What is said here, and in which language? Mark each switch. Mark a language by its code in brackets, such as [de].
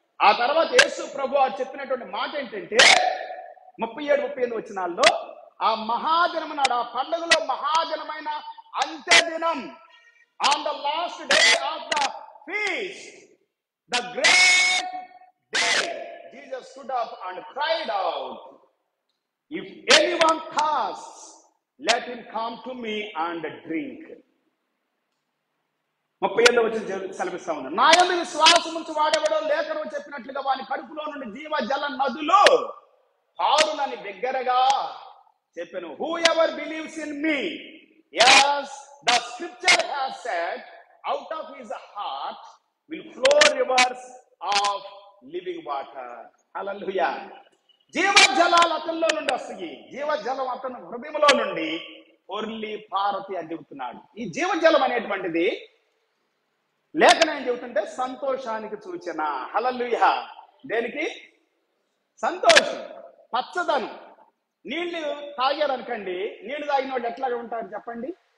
[te] ఆ తర్వాత యేసు ప్రభువారు చెప్పినటువంటి మాట ఏంటంటే 37-38 వచనాల్లో, ఆ మహాదినం నాడు, ఆ పండుగలో మహాదినమైన అంత్యదినం, [en] On the last day of the feast, the great day, Jesus stood up and cried out, if anyone thirsts, let him come to me and drink. [te] 38వ వచనం సెలవిస్తా ఉంది, నా యందు విశ్వాసం ఉంచి వాడెవడో లేఖనం చెప్పినట్లుగా వాని కడుపులో నుండి జీవ జల నదులు పారునని బిగ్గరగా చెప్పెను. [en] Whoever believes in me, as the scripture has said, out of his heart will flow rivers of living water. [te] హల్లెలూయా. జీవ జలాలు అతనిలో నుండి వస్తాయి. జీవజలం అతను హృదయంలో నుండి పొర్లి పారతి అని చెబుతున్నాడు. ఈ జీవజలం అనేటువంటిది లేఖనం ఏం చెబుతుంటే సంతోషానికి సూచన. హల్లెలూయా. దేనికి? సంతోషం, పచ్చదనం. నీళ్లు తాగారనుకోండి, నీళ్లు తాగిన వాళ్ళు ఎట్లాగా ఉంటారు చెప్పండి?